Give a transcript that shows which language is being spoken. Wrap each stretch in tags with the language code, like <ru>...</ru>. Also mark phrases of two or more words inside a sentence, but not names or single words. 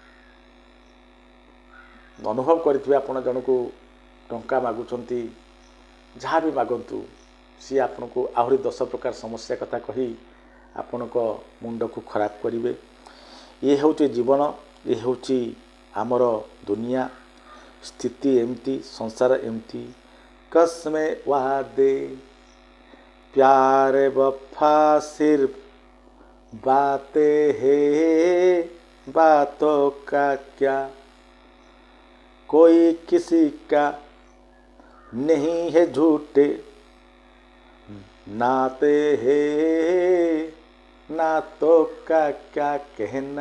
<or>ଅନୁଭବ କରିଥିବେ ଆପଣ ଜଣକୁ ଟଙ୍କା ମାଗୁଛନ୍ତି, ଯାହା ବି ମାଗନ୍ତୁ ସିଏ ଆପଣଙ୍କୁ ଆହୁରି 10 ପ୍ରକାର ସମସ୍ୟା କଥା କହି ଆପଣଙ୍କ ମୁଣ୍ଡକୁ ଖରାପ କରିବେ। ଇଏ ହେଉଛି ଜୀବନ, ଇଏ ହେଉଛି ଆମର ଦୁନିଆ। ସ୍ଥିତି ଏମିତି, ସଂସାର ଏମିତି।</or> <hi>कसमे वादे प्यार वफा सिर्फ बातें है, बातों का क्या, कोई किसी का नहीं है झूठे नाते है, नातों का क्या कहना।</hi>